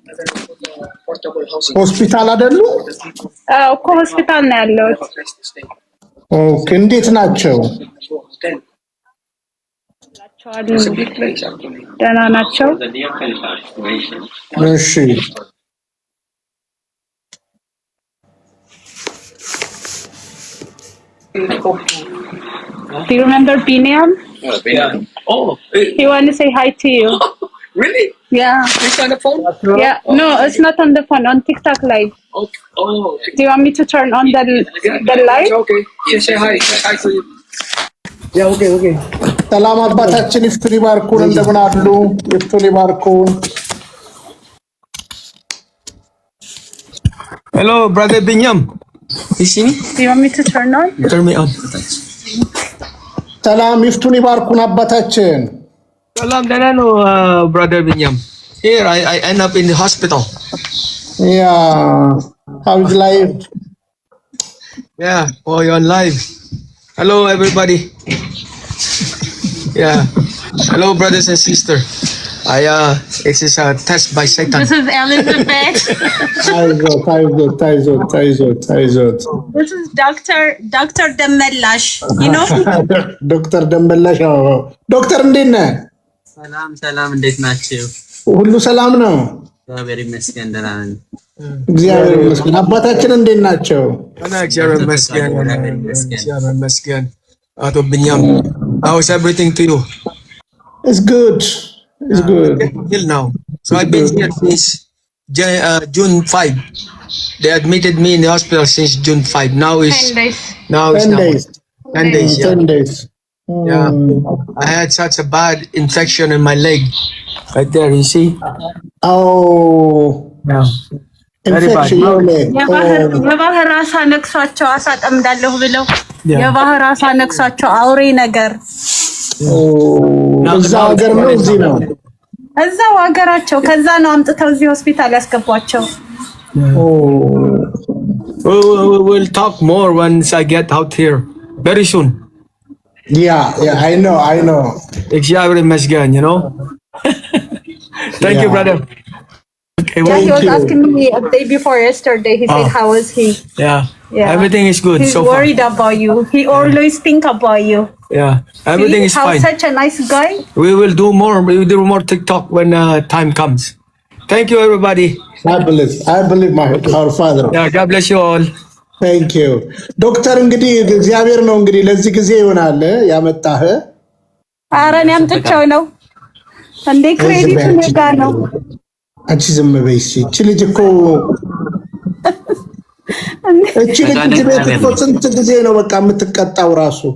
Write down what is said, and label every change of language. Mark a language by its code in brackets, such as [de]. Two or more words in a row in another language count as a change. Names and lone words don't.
[am] ሆስፒታል አይደሉ? እኮ ሆስፒታል ነው ያለሁት። ኦኬ እንዴት ናቸው? ደህና ናቸው። እሺ [en] Do you remember Binyam? Yeah. Oh, He want to say hi to you. really? Yeah. It's on the phone? Yeah. No, it's not on the phone. On TikTok live. Okay. Oh, Do you want me to turn on the live? okay. Yeah, say hi. Say hi to you. Yeah, okay. [am] ሰላም አባታችን ይፍቱን ይባርኩን። እንደምን አሉ? ይፍቱን ይባርኩን። [en] Hello, brother Binyam. You see me? Do you want me to turn on? Turn me on. [am] ሰላም ይፍቱን ይባርኩን አባታችን። [en] Salam danano, brother Binyam. Here, I end up in the hospital. Yeah. How is life? Yeah, oh, you're on live. Hello, everybody. Yeah. Hello, brothers and sisters. This is a test by Satan. This is Elizabeth. [am] ታይዞት [en] This is Dr. Demelash. You know? [am] ዶክተር ደንበላሽ። ዶክተር እንዴት ነህ? ሰላም እንዴት ናችሁ? ሁሉ ሰላም ነው? እግዚአብሔር ይመስገን ደህና ነን። እግዚአብሔር ይመስገን። አባታችን እንዴት ናቸው? እግዚአብሔር ይመስገን። አቶ ቢንያም, [en] how is everything to you? It's good. Till now. So I've been here since June 5. They admitted me in the hospital since June 5. Now is 10 days. 10 days. 10 days. Yeah. 10 days. Yeah. I had such a bad infection in my leg. Right there, you see? Oh. Yeah. Infection your leg. [am] የባህር አሳ ነክሷቸው አሳ ጠምዳለሁ ብለው የባህር አሳ ነክሷቸው አውሬ ነገር። እዛ ሀገር ነው እዚህ ነው? እዛው ሀገራቸው። ከዛ ነው አምጥተው እዚህ ሆስፒታል ያስገቧቸው። [en] We'll talk more once I get out here. Very soon. Yeah, I know. [am] እግዚአብሔር ይመስገን, [en] you know? Thank you, brother. Okay, Yeah, he was asking me a day before yesterday. He said, how is he? Yeah. Yeah. Everything is good He's so far. worried about you. He always think about you. Yeah. Everything See is how fine. such a nice guy. We will do more TikTok when time comes. Thank you, everybody. I believe our father. Yeah, God bless you all. Thank you. [am] ዶክተር እንግዲህ እግዚአብሔር ነው እንግዲህ ለዚህ ጊዜ ይሆናል ያመጣህ። ኧረ እኔ አምጥቼው ነው እንዴ? ክሬዲት ሜጋ ነው። አንቺ ዝም በይ እስኪ። እቺ ልጅ እኮ ቤት እኮ ስንት ጊዜ ነው በቃ የምትቀጣው ራሱ።